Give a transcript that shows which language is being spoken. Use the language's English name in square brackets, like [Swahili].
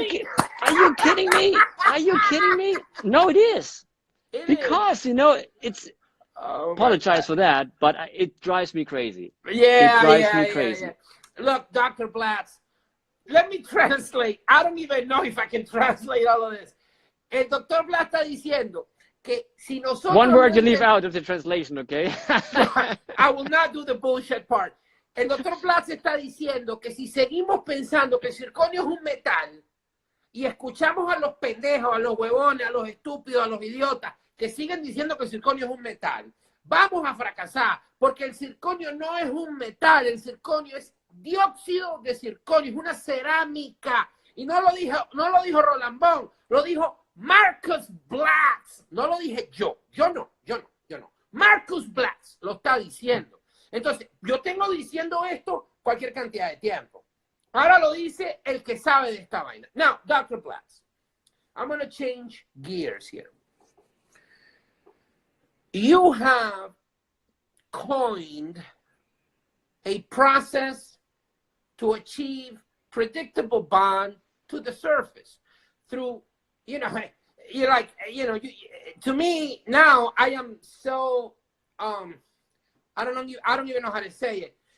[English] you kidding me? Are you kidding me? No, it is. Because, you know, it's. Apologize for that, but it drives me crazy. Yeah, it drives me crazy. Yeah. Look, Dr. Blatz, let me translate. I don't even know if I can translate all of this. [Spanish] El doctor Blatz está diciendo que si nosotros... [English] One word you leave out of the translation, okay? I will not do the bullshit part. [Spanish] El doctor Blatz está diciendo que si seguimos pensando que el circonio es un metal y escuchamos a los pendejos, a los huevones, a los estúpidos, a los idiotas que siguen diciendo que el circonio es un metal, vamos a fracasar, porque el circonio no es un metal, el circonio es dióxido de circonio, es una cerámica. Y no lo dijo Roland Bon, lo dijo Marcus Blatz. No lo dije yo no. Marcus Blatz lo está diciendo. Entonces, yo tengo diciendo esto cualquier cantidad de tiempo. Ahora lo dice el que sabe de esta vaina. [English] Now, Dr. Blatz, I'm going to change gears here. You have coined a process to achieve predictable bond to the surface through, you know, you're like, you know, to me now I am so, I don't even know how to say it.